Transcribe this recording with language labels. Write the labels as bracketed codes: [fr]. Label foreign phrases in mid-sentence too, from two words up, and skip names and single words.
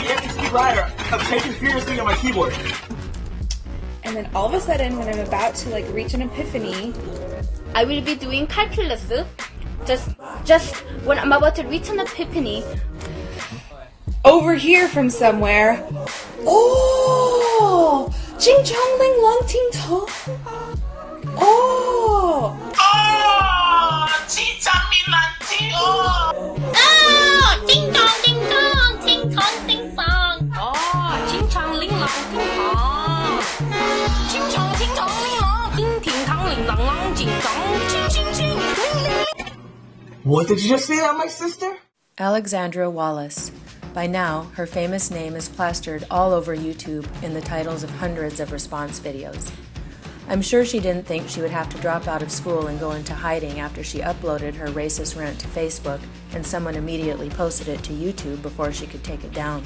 [en] You have to speak louder. I'm typing furiously on my keyboard. And then all of a sudden, when I'm about to like reach an epiphany, I will be doing calculus. Just when I'm about to reach an epiphany. Over here from somewhere. Oh! Jing chong ling long ting tong. Oh! Oh! Chi chang mi lan ting oh! Oh! Ding dong ding dong! Ting tong ting song! Oh! Ching chong ling long ting tong! Ching chong ting tong ling long! Ting ting tong ling long long ting tong! Ching ching ching! Ling ling! What did you just say that, my sister? Alexandra Wallace. By now, her famous name is plastered all over YouTube in the titles of hundreds of response videos. I'm sure she didn't think she would have to drop out of school and go into hiding after she uploaded her racist rant to Facebook and someone immediately posted it to YouTube before she could take it down.